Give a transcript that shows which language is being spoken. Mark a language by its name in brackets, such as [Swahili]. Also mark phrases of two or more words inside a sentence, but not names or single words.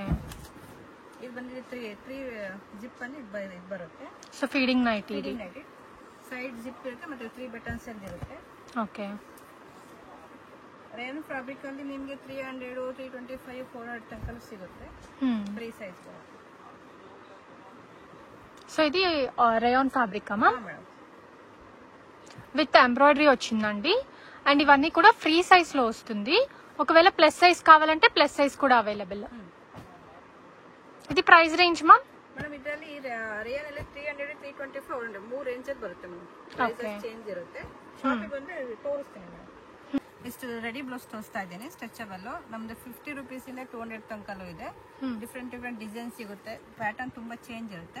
[Kannada] ಇದು ಬಂದಿದೆ 3 ಜಿಪ್ ಅಲ್ಲಿ ಇದು ಬರುತ್ತೆ. ಸೊ [English] feeding night [Kannada] ಇದೆ. [English] feeding night side zip [Kannada] ಇರುತ್ತೆ ಮತ್ತೆ 3 ಬಟನ್ಸ್ ಅಲ್ಲಿ ಇರುತ್ತೆ. ಓಕೆ. [English] rayon fabric [Kannada] ಅಲ್ಲಿ ನಿಮಗೆ 300 325 400 ತನಕ ಸಿಗುತ್ತೆ. [English] free size [Kannada] ಬರುತ್ತೆ. [Telugu] సో ఇది [English] rayon fabric [Telugu] అమ్మా? మేడం [English] with embroidery [Telugu] వచ్చిందండి. అండ్ ఇవన్నీ కూడా [English] free size [Telugu] లో వస్తుంది. ఒకవేళ [English] plus size [Telugu] కావాలంటే [English] plus size [Telugu] కూడా అవైలబుల్. ఇది [English] price range [Telugu] మా? [Kannada] ಮೇಡಮ್ ಇದರಲ್ಲಿ ರೇಯಾನ್ ಅಲ್ಲಿ 300 320 400 ಮೂರು ರೇಂಜ್ ಅಲ್ಲಿ ಬರುತ್ತೆ ಮೇಡಮ್. [English] price change [Kannada] ಇರುತ್ತೆ. ಶಾಪಿಗೆ ಬಂದ್ರೆ ತೋರಿಸ್ತೀನಿ ಮೇಡಮ್. ಇಷ್ಟು [English] ready blouse [Kannada] ತೋರಿಸ್ತಾ ಇದ್ದೀನಿ. ಸ್ಟ್ರೆಚಬಲ್ ನಮ್ದು 50 rupees ಇಂದ 200 ತನಕಲೂ ಇದೆ. [English] different design [Kannada] ಸಿಗುತ್ತೆ. ಪ್ಯಾಟರ್ನ್ ತುಂಬಾ ಚೇಂಜ್ ಇರುತ್ತೆ.